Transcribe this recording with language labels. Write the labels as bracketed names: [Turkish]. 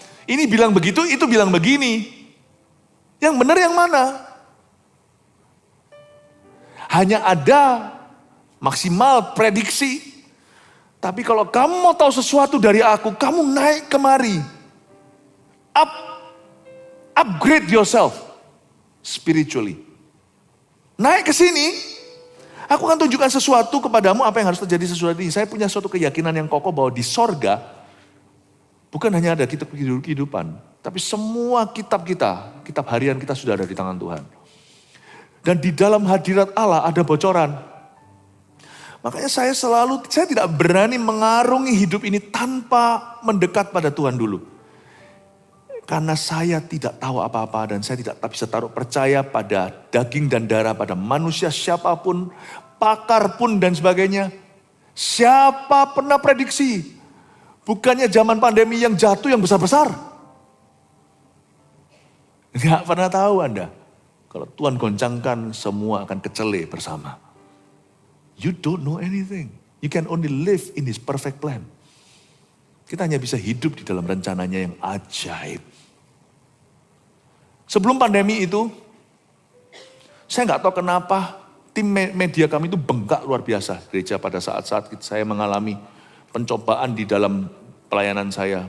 [Indonesian] Ini bilang begitu, itu bilang begini. Yang benar yang mana? Hanya ada maksimal prediksi. Tapi kalau kamu mau tahu sesuatu dari aku, kamu naik kemari. [English] Upgrade yourself spiritually. [Indonesian] Naik ke sini, aku akan tunjukkan sesuatu kepadamu apa yang harus terjadi sesudah ini. Saya punya suatu keyakinan yang kokoh bahwa di sorga, bukan hanya ada kitab kehidupan, tapi semua kitab kita, kitab harian kita sudah ada di tangan Tuhan. Dan di dalam hadirat Allah ada bocoran. Makanya saya tidak berani mengarungi hidup ini tanpa mendekat pada Tuhan dulu. Karena saya tidak tahu apa-apa dan saya tidak bisa taruh percaya pada daging dan darah, pada manusia siapapun, pakar pun dan sebagainya. Siapa pernah prediksi? Bukannya zaman pandemi yang jatuh yang besar-besar. Nggak pernah tahu Anda. Kalau Tuhan goncangkan, semua akan kecele bersama. [English] You don't know anything. You can only live in His perfect plan. [Indonesian] Kita hanya bisa hidup di dalam rencananya yang ajaib. Sebelum pandemi itu, saya nggak tahu kenapa tim media kami itu bengkak luar biasa. Gereja pada saat-saat saya mengalami pencobaan di dalam pelayanan saya.